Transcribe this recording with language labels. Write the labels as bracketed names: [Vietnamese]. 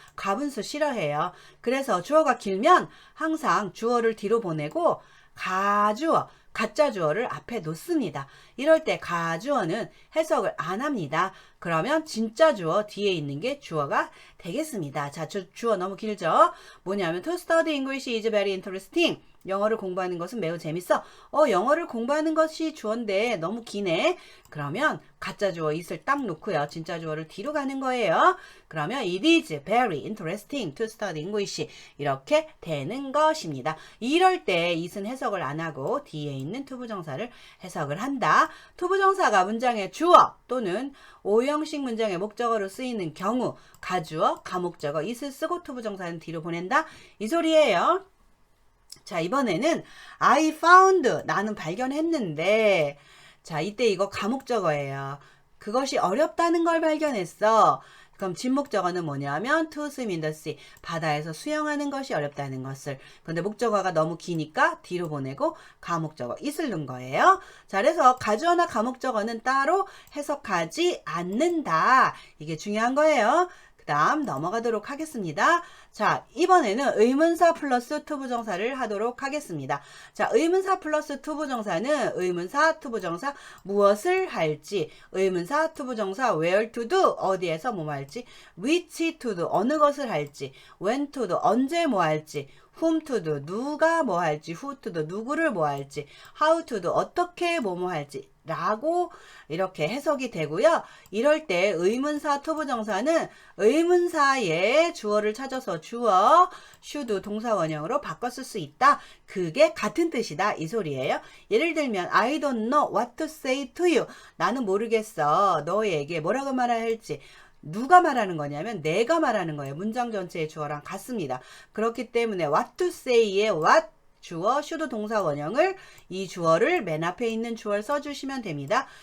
[Korean] 가분수 싫어해요. 그래서 주어가 길면 항상 주어를 뒤로 보내고 가주어, 가짜 주어를 앞에 놓습니다. 이럴 때 가주어는 해석을 안 합니다. 그러면 진짜 주어 뒤에 있는 게 주어가 되겠습니다. 자, 주어 너무 길죠? 뭐냐면 [English] to study English is very interesting. [Korean] 영어를 공부하는 것은 매우 재밌어. 영어를 공부하는 것이 주어인데 너무 기네. 그러면 가짜 주어 it을 딱 놓고요. 진짜 주어를 뒤로 가는 거예요. 그러면 [English] it is very interesting to study English. [Korean] 이렇게 되는 것입니다. 이럴 때 it은 해석을 안 하고 뒤에 있는 투부정사를 해석을 한다. 투부정사가 문장의 주어 또는 오형식 문장의 목적어로 쓰이는 경우 가주어, 가목적어, it을 쓰고 투부정사는 뒤로 보낸다. 이 소리예요. 자, 이번에는 [English] I found. [Korean] 나는 발견했는데. 자, 이때 이거 가목적어예요. 그것이 어렵다는 걸 발견했어. 그럼 진목적어는 뭐냐면 [English] to swim in the sea. [Korean] 바다에서 수영하는 것이 어렵다는 것을. 근데 목적어가 너무 기니까 뒤로 보내고 가목적어 it을 넣은 거예요. 자, 그래서 가주어나 가목적어는 따로 해석하지 않는다. 이게 중요한 거예요. 그 다음 넘어가도록 하겠습니다. 자, 이번에는 의문사 플러스 투부정사를 하도록 하겠습니다. 자, 의문사 플러스 투부정사는 의문사, 투부정사 무엇을 할지, 의문사, 투부정사 [English] where to do [Korean] 어디에서 뭐 할지, [English] which to do [Korean] 어느 것을 할지, [English] when to do [Korean] 언제 뭐 할지, [English] whom to do [Korean] 누가 뭐 할지, [English] who to do [Korean] 누구를 뭐 할지, [English] how to do [Korean] 어떻게 뭐뭐 할지 라고 이렇게 해석이 되고요. 이럴 때 의문사 투부정사는 의문사의 주어를 찾아서 주어 should 동사 원형으로 바꿔 쓸 수 있다. 그게 같은 뜻이다 이 소리예요. [English] 예를 들면 I don't know what to say to you. [Korean] 나는 모르겠어 너에게 뭐라고 말해야 할지. 누가 말하는 거냐면 내가 말하는 거예요. 문장 전체의 주어랑 같습니다. 그렇기 때문에 [English] what to say [Korean] 의 what 주어 should 동사 원형을 이 주어를 맨 앞에 있는 주어를 써주시면 됩니다.